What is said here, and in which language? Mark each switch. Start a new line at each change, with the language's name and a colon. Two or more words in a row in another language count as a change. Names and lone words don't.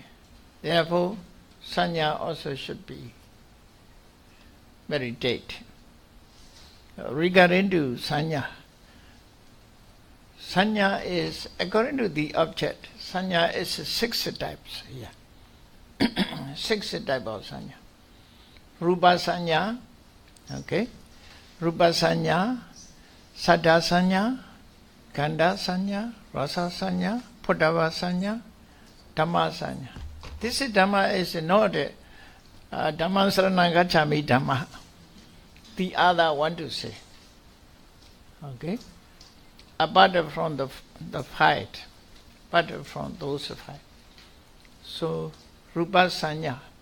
English: Therefore, sanya also should be meditate. Regarding to sanya, sanya is, according to the object, sanya is 6 types here. 6 types of sanya.
Pali: Rupa sanya,
English: okay?
Pali: Rupa sanya, saddha sanya, gandha sanya, rasa sanya, potava sanya, Dhamma sanya.
English: This is Dhamma is not
Pali: Dhamma saranam gacchami Dhamma.
English: The other one to say. Okay? Apart from the fight, apart from those fight. So,
Pali: Rupa sanya.